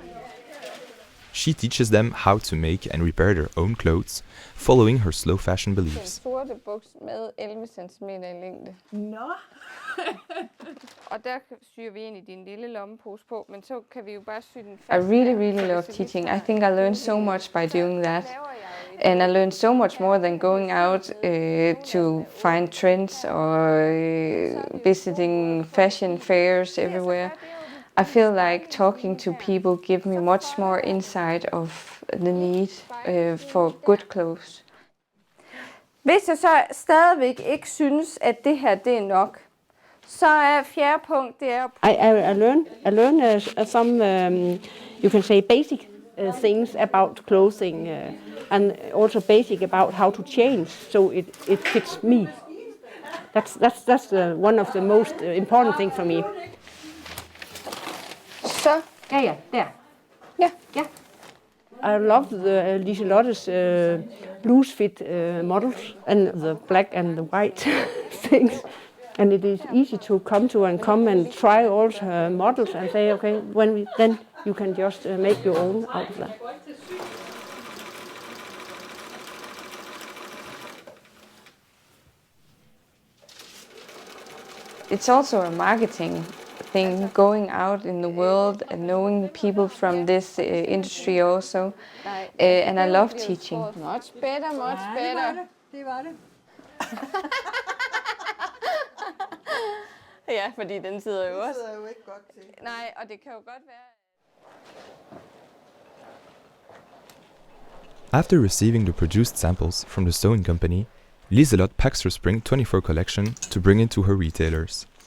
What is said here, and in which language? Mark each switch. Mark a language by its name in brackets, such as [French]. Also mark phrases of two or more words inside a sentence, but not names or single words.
[English] She teaches them how to make and repair their own clothes, following her slow fashion beliefs. [Danish] Sorte buks med 11 cm i længde. Nå! Og der syr vi ind i din lille lommepose på, men så kan vi jo bare sy den fast. [English] I really love teaching. I think I learned so much by doing that. And I learned so much more than going out to find trends or visiting fashion fairs everywhere. I feel like talking to people give me much more insight of the need for good clothes. [Danish] Hvis jeg så stadigvæk ikke synes, at det her det er nok, så er fjerde punkt, det er... [English] I learn some, you can say, basic things about clothing, and also basic about how to change so it fits me. That's one of the most important thing for me. [Danish] Så? Ja, der. [English] Yeah. Yeah. I love the Liselotte's loose fit models and the black and the white things. And it is easy to come and try all her models and say, okay, then you can just make your own out of that. It's also a marketing thing, going out in the world and knowing people from this industry also. And I love teaching. Much better, much better. [Danish] Det var det. Ja, fordi den sidder jo også. Det sidder jo ikke godt til. Nej, og det kan jo godt være. [English] After receiving the produced samples from the sewing company, Liselotte packs her Spring 24 collection to bring it to her retailers.